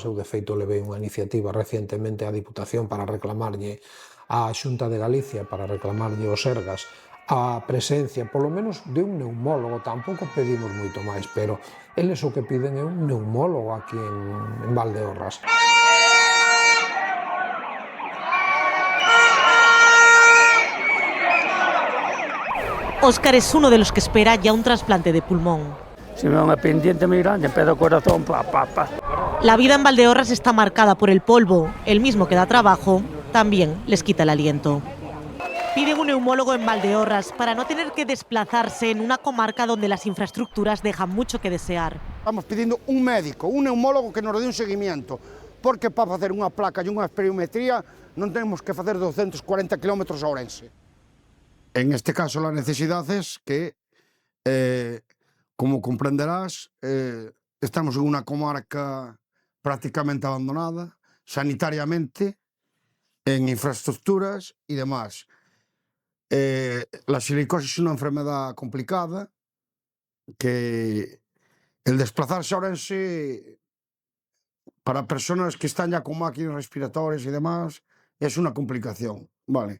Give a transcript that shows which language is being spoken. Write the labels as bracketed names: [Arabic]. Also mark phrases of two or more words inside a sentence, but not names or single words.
[Galician] Eu de feito levei unha iniciativa recientemente á Diputación para reclamarlle á Xunta de Galicia, para reclamarlle aos Sergas a presencia, polo menos, de un neumólogo. Tampouco pedimos moito máis, pero eles o que piden é un neumólogo aquí en Valdeorras. [Spanish] Óscar es uno de los que espera ya un trasplante de pulmón. [Galician] Si me da unha pendiente moi grande, empezo o corazón, [Spanish] La vida en Valdeorras está marcada por el polvo, el mismo que da trabajo, también les quita el aliento. Piden un neumólogo en Valdeorras para no tener que desplazarse en una comarca donde las infraestructuras dejan mucho que desear. Estamos pidiendo un médico, un neumólogo que nos dé un seguimiento, [Galician] porque para facer unha placa e unha espirometría non tenemos que facer 240 km a Ourense. [Spanish] En este caso, la necesidad es que, como comprenderás, estamos en una comarca prácticamente abandonada, sanitariamente, en infraestructuras y demás. La silicosis es una enfermedad complicada, que el desplazarse a Ourense, para personas que están ya con máquinas respiratorias y demás, es una complicación, ¿vale?